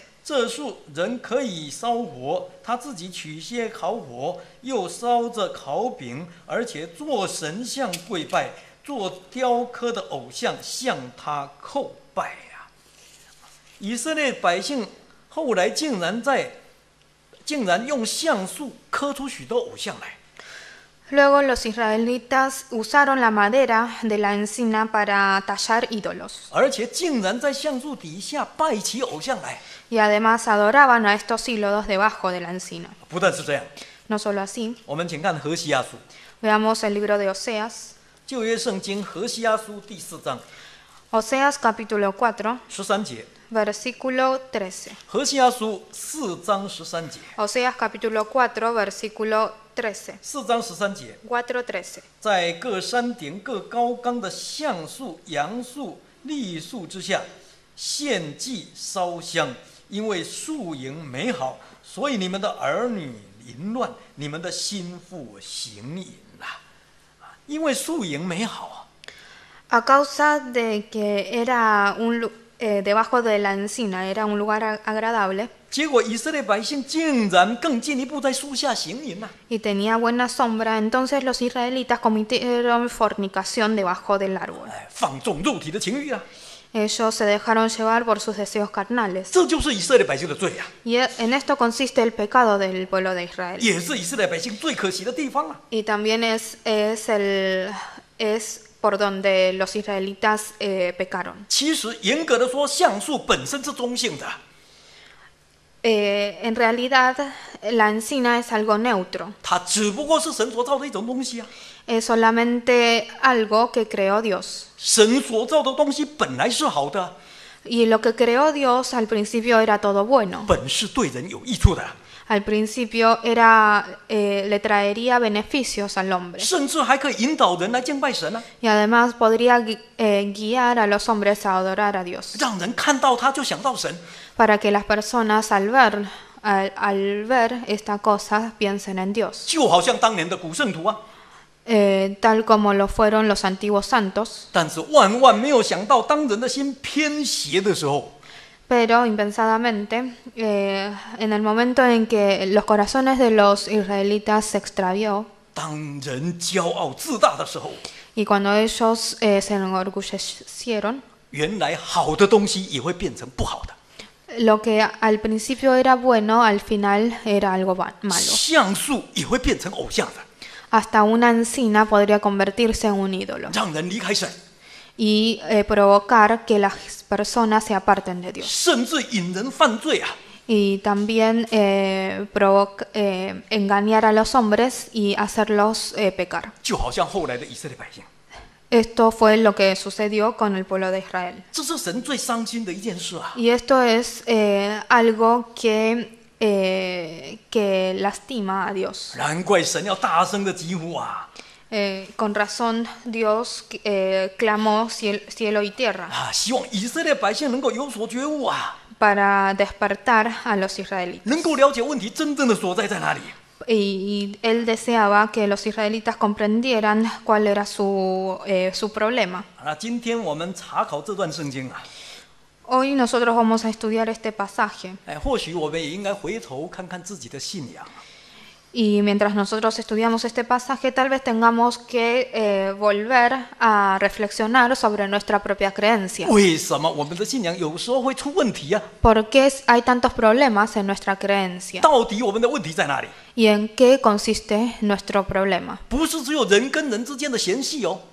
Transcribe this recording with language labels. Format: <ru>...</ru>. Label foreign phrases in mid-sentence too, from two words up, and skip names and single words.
<zh>这树人可以烧火，他自己取些烤火，又烧着烤饼，而且做神像跪拜，做雕刻的偶像向他叩拜啊！以色列百姓后来竟然用橡树刻出许多偶像来。</zh> <es>Luego los israelitas usaron la madera de la encina para tallar ídolos</es> <zh>而且竟然在橡树底下拜起偶像来。</zh> <es>y además adoraban a estos ídolos debajo de la encina.</es> <zh>不但是这样，</zh> <es>No solo así,</es> <zh>我们请看何西阿书，</zh> <es>veamos el libro de Oseas.</es> <zh>旧约圣经何西阿书第4章</zh> <es>Oseas capítulo 4,</es> <zh>13 节，</zh> <es>versículo 13.</es> <zh>何西阿书4章13节，</zh> <es>Oseas capítulo 4, versículo 13.</es> <zh>4 章13节，</zh> <es>4:13.</es> <zh>在各山顶各高冈的橡树、杨树、栗树之下献祭烧香，因为树营美好，所以你们的儿女淫乱，你们的心腹行淫啦。因为树营美好，</zh> <es>A causa de que era debajo de la encina era un lugar agradable</es> <zh>结果以色列百姓竟然更进一步在树下行淫呐！</zh> <es>y tenía buena sombra, entonces los israelitas cometieron fornicación debajo del árbol.</es> <zh>放纵肉体的情欲啊！</zh> <es>Ellos se dejaron llevar por sus deseos carnales.</es> <zh>这就是以色列百姓的罪啊！</zh> <es>Y en esto consiste el pecado del pueblo de Israel.</es> <zh>也是以色列百姓最可惜的地方啊！</zh> <es>Y también es por donde los israelitas pecaron.</es> <zh>其实严格的说，橡树本身是中性的。</zh> <es>En realidad, la encina es algo neutro.</es> <zh>它只不过是神所造的一种东西啊！</zh> <es>Es solamente algo que creó Dios.</es> <zh>神所造的东西本来是好的，</zh> <es>Y lo que creó Dios al principio era todo bueno.</es> <zh>本是对人有益处的。</zh> <es>al principio le traería beneficios al hombre</es> <zh>甚至还可以引导人来敬拜神啊，</zh> <es>y además podría guiar a los hombres a adorar a Dios,</es> <zh>让人看到他就想到神。</zh> <es>para que las personas al ver esta cosa piensen en Dios,</es> <zh>就好像当年的古圣徒啊，</zh> <es>tal como lo fueron los antiguos santos.</es> <zh>但是万万没有想到，当人的心偏邪的时候，</zh> <es>Pero impensadamente, en el momento en que los corazones de los israelitas se extravió</es> <zh>当人骄傲自大的时候，</zh> <es>y cuando ellos se enorgullecieron,</es> <zh>原来好的东西也会变成不好的，</zh> <es>lo que al principio era bueno, al final era algo malo.</es> <zh>像素也会变成偶像的，</zh> <es>Hasta una encina podría convertirse en un ídolo</es> <zh>让人离开神，</zh> <es>y provocar que las personas se aparten de Dios.</es> <zh>甚至引人犯罪啊！</zh> <es>Y también engañar a los hombres y hacerlos pecar.</es> <zh>就好像后来的以色列百姓，</zh> <es>Esto fue lo que sucedió con el pueblo de Israel.</es> <zh>这是神最伤心的一件事啊！</zh> <es>Y esto es algo que lastima a Dios.</es> <zh>难怪神要大声的疾呼啊！</zh> <es>Con razón Dios clamó cielo y tierra</es> <zh>啊，希望以色列百姓能够有所觉悟啊，</zh> <es>para despertar a los israelitas.</es> <zh>能够了解问题真正的所在在哪里。</zh> <es>Y él deseaba que los israelitas comprendieran cuál era su problema.</es> <zh>那今天我们查考这段圣经啊，</zh> <es>Hoy nosotros vamos a estudiar este pasaje</es> <zh>或许我们也应该回头看看自己的信仰。</zh> <es>y mientras nosotros estudiamos este pasaje tal vez tengamos que volver a reflexionar sobre nuestra propia creencia.</es> <zh>为什么我们的信仰有时候会出问题啊？</zh> <es>¿Por qué hay tantos problemas en nuestra creencia?</es> <zh>到底我们的问题在哪里？</zh> <es>¿Y en qué consiste nuestro problema?</es> <zh>不是只有人跟人之间的嫌隙哦，</zh>